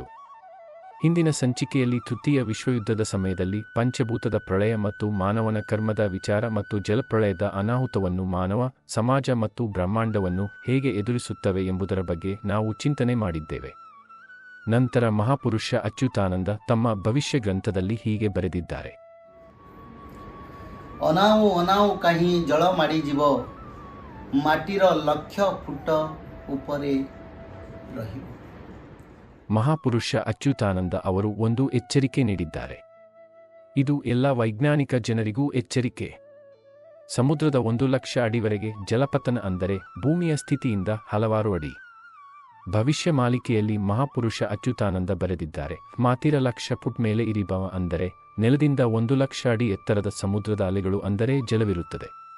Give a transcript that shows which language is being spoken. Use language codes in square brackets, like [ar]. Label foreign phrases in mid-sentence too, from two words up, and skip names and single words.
[kn] ಹಿಂದಿನ ಸಂಚಿಕೆಯಲ್ಲಿ ತೃತೀಯ ವಿಶ್ವಯುದ್ಧದ ಸಮಯದಲ್ಲಿ ಪಂಚಭೂತದ ಪ್ರಳಯ ಮತ್ತು ಮಾನವನ ಕರ್ಮದ ವಿಚಾರ ಮತ್ತು ಜಲಪ್ರಳಯದ ಅನಾಹುತವನ್ನು ಮಾನವ ಸಮಾಜ ಮತ್ತು ಬ್ರಹ್ಮಾಂಡವನ್ನು ಹೇಗೆ ಎದುರಿಸುತ್ತವೆ ಎಂಬುದರ ಬಗ್ಗೆ ನಾವು ಚಿಂತನೆ ಮಾಡಿದ್ದೇವೆ. ನಂತರ ಮಹಾಪುರುಷ ಅಚ್ಯುತಾನಂದ ತಮ್ಮ ಭವಿಷ್ಯ ಗ್ರಂಥದಲ್ಲಿ ಹೀಗೆ ಬರೆದಿದ್ದಾರೆ. [or] ଅନାଉ ଅନାଉ କାହିଁ ଜଳ ମାଡ଼ିଯିବ, ମାଟିର ଲକ୍ଷ ଫୁଟ ଉପରେ ରହିବ. [kn] ಮಹಾಪುರುಷ ಅಚ್ಯುತಾನಂದ ಅವರು ಒಂದು ಎಚ್ಚರಿಕೆ ನೀಡಿದ್ದಾರೆ. ಇದು ಎಲ್ಲ ವೈಜ್ಞಾನಿಕ ಜನರಿಗೂ ಎಚ್ಚರಿಕೆ. ಸಮುದ್ರದ 1,00,000 ಅಡಿವರೆಗೆ ಜಲಪತನ ಅಂದರೆ ಭೂಮಿಯ ಸ್ಥಿತಿಯಿಂದ ಹಲವಾರು ಅಡಿ. ಭವಿಷ್ಯ ಮಾಲಿಕೆಯಲ್ಲಿ ಮಹಾಪುರುಷ ಅಚ್ಯುತಾನಂದ ಬರೆದಿದ್ದಾರೆ, [or] ମାଟିର 1,00,000 ଫୁଟ [kn] ಮೇಲೆ ಇರಿಬವ ಅಂದರೆ ನೆಲದಿಂದ 1,00,000 ಅಡಿ ಎತ್ತರದ ಸಮುದ್ರದ ಅಲೆಗಳು ಅಂದರೆ ಜಲವಿರುತ್ತದೆ.